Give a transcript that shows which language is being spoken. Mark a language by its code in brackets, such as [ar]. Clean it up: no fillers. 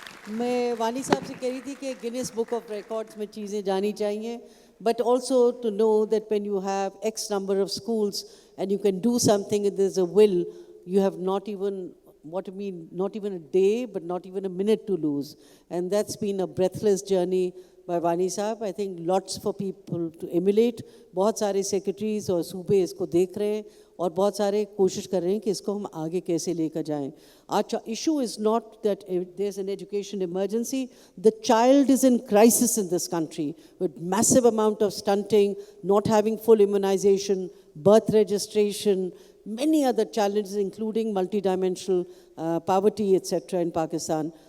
[ur] میں وانی صاحب سے کہہ رہی تھی کہ گینیس بک آف ریکارڈس میں چیزیں جانی چاہیے، [en] But also to know that when you have X number of schools and you can do something and there is a will, you have not even what I mean, not even a day, but not even a minute to lose. And that's been a breathless journey by Vani Sahab. I think lots for people to emulate. [ur] بہت سارے secretaries اور صوبے اس کو دیکھ رہے ہیں اور بہت سارے کوشش کر رہے ہیں کہ اس کو ہم آگے کیسے لے کر جائیں. [en] آج issue is not that there is an education emergency. The child is in crisis in this country with massive amount of stunting, not having full immunization, birth registration, many other challenges including multidimensional poverty etc. in Pakistan.